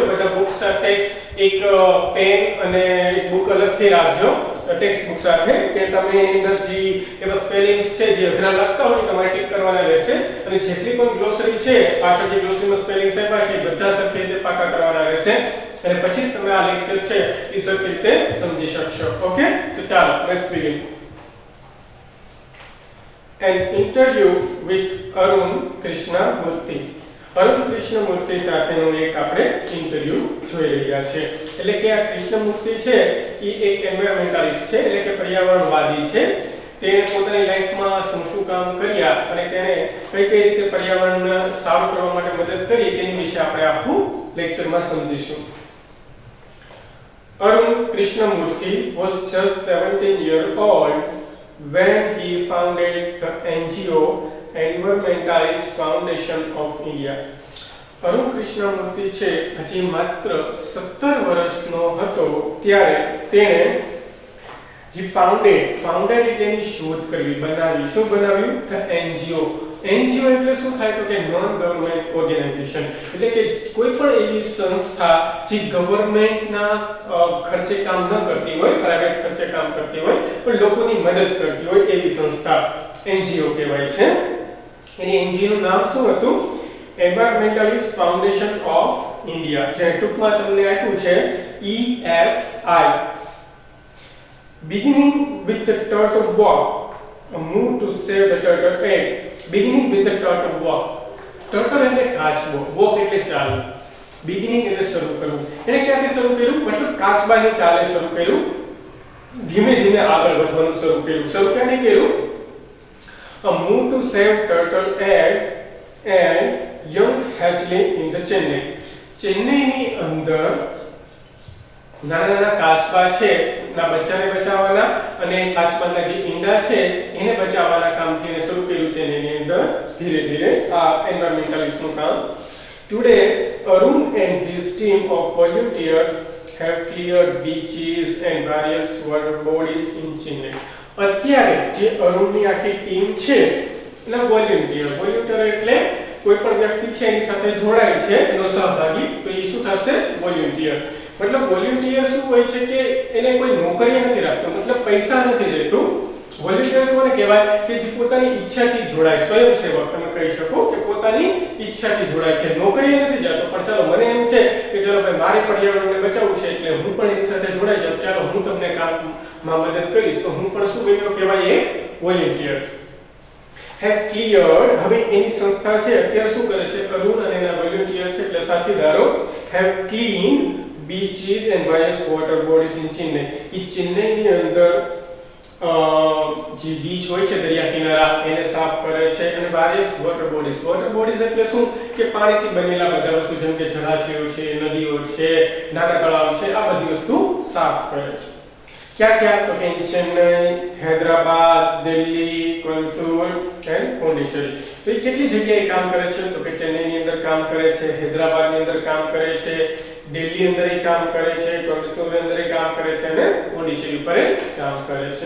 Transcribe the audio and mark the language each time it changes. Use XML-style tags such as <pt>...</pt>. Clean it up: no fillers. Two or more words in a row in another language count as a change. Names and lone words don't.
<gu>બધા બુક સાથે એક પેન અને એક બુક અલગથી રાખજો</gu> <en>text book</en> <gu>સાથે, કે તમે એની અંદર જે એવા સ્પેલિંગ્સ છે જે અઘરા લાગતા હોય તમારે ટીક કરવાના રહેશે, અને જેટલી પણ ગ્લોસરી છે પાછળ જે ગ્લોસરીમાં સ્પેલિંગ્સ આપ્યા છે બધા સરખી રીતે પાકા કરવાના રહેશે, અને પછી તમે આ લેક્ચર છે એ સરખી રીતે સમજી શકશો. ઓકે, તો ચાલો</gu> <en>let's begin. An interview with Arun Krishnamurthy.</en> <gu>અરુણ કૃષ્ણમૂર્તિ સાથેનો એક આપણે ઇન્ટરવ્યુ જોઈ રહ્યા છે. એટલે કે આ કૃષ્ણમૂર્તિ છે એ એક એન્વાયરમેન્ટાલિસ્ટ છે, એટલે કે પર્યાવરણવાદી છે. તેણે પોતાની લાઈફમાં શું કામ કર્યા અને તેણે કઈ રીતે પર્યાવરણને સારું કરવા માટે મદદ કરી તેની વિશે આપણે આખું લેક્ચરમાં સમજીશું.</gu> <en>Arun Krishnamurthy was just 17 years old when he founded the NGO Environmentalist Foundation of India.</en> <gu>અરુણ કૃષ્ણમૂર્તિ છે હજી માત્ર 17 વર્ષનો હતો ત્યારે તેણે ફાઉન્ડેડ એટલે શોધ કરવી, બનાવી. શું બનાવ્યું? ધ NGO. NGO એટલે શું થાય તો કે</gu> <en>non government organization,</en> <gu>એટલે કે કોઈ પણ એવી સંસ્થા જે ગવર્નમેન્ટના ખર્ચે કામ ન કરતી હોય, પ્રાઇવેટ ખર્ચે કામ કરતી હોય પણ લોકોની મદદ કરતી હોય એવી સંસ્થા NGO કહેવાય છે. એની NGO નું નામ શું હતું? એન્વાયરમેન્ટાલિસ્ટ ફાઉન્ડેશન ઓફ ઇન્ડિયા, જે ટૂંકમાં તમને આપ્યું છે EFI.</gu> <en>Beginning with the turtle walk, a move to save the turtle egg. Beginning with the turtle walk.</en> <gu>Turtle એટલે કાચબો, walk એટલે ચાલવું. Beginning એટલે શરૂ કરવું. એને ક્યાંથી શરૂ કર્યું? મતલબ કાચબાની ચાલે શરૂ કર્યું, ધીમે ધીમે આગળ વધવાનું શરૂ કર્યું. શરૂ ક્યાંથી કર્યું?</gu> <en>A move to save turtle egg and young hatchling in the Chennai.</en> <gu>ચેન્નઈની અંદર નાના કાચબા છે ના બચ્ચાને બચાવવાના અને કાચબાના જે ઈંડા છે એને બચાવવાના કામથી એને શરૂ કર્યું છે એની અંદર ધીરે ધીરે આ એન્વાયરમેન્ટાલિસ્ટનું કામ.</gu> <en>Today Arun and his team of volunteers have cleared beaches and various water bodies in Chennai.</en> <gu>અત્યારે જે અરુણની આખી ટીમ છે એના વોલ્યુન્ટિયર એટલે કોઈ પણ વ્યક્તિ છે એની સાથે જોડાય છે એનો સહભાગી, તો એ શું થશે? વોલ્યુન્ટિયર. મતલબ વોલ્યુન્ટિયર શું હોય છે કે એને કોઈ નોકરી નથી રાખતો, મતલબ પૈસા નથી દેતું. વોલ્યુન્ટિયર કોને કહેવાય? કે જે પોતાની ઈચ્છાથી જોડાય, સ્વયંસેવક તમે કહી શકો કે પોતાની ઈચ્છાથી જોડાય છે, નોકરીએ નથી જતો. પણ ચાલો મને એમ છે કે ચાલો ભાઈ મારે પર્યાવરણને બચાવવું છે એટલે હું પણ એની સાથે જોડાઈ જાઉં, ચાલો હું તમને કામમાં મદદ કરીશ, તો હું પણ શું બન્યો કહેવાય? એ વોલ્યુન્ટિયર.</gu> <en>have cleared.</en> <gu>હવે એની સંસ્થા છે અત્યારે શું કરે છે? અરુણ અને એના વોલ્યુન્ટિયર છે એટલે સાથીદારો</gu> <en>have cleaned beaches and various water bodies in Chennai.</en> <gu>એ ચેન્નઈની અંદર જે બીચ હોય છે, દરિયા કિનારા, એને સાફ કરે છે, અને</gu> <en>various water bodies</en> <gu>એટલે શું? કે પાણીથી બનેલા બધા વસ્તુ, જેમ કે જળાશયો છે, નદીઓ છે, નાના તળાવ છે, આ બધી વસ્તુ સાફ કરે છે.</gu> <hi>क्या तो इन चेन्नई, हैदराबाद, दिल्ही, कोयम्बतूर एंड पोंडिचेरी. तो ये</hi> <gu>કેટલી જગ્યાએ કામ કરે છે? તો કે ચેન્નઈની અંદર કામ કરે છે, હૈદરાબાદની અંદર કામ કરે છે, દિલ્હી અંદર કામ કરે છે, કોયમ્બતૂરની અંદર કામ કરે છે, અને પોંડિચેરી પર કામ કરે છે.</gu>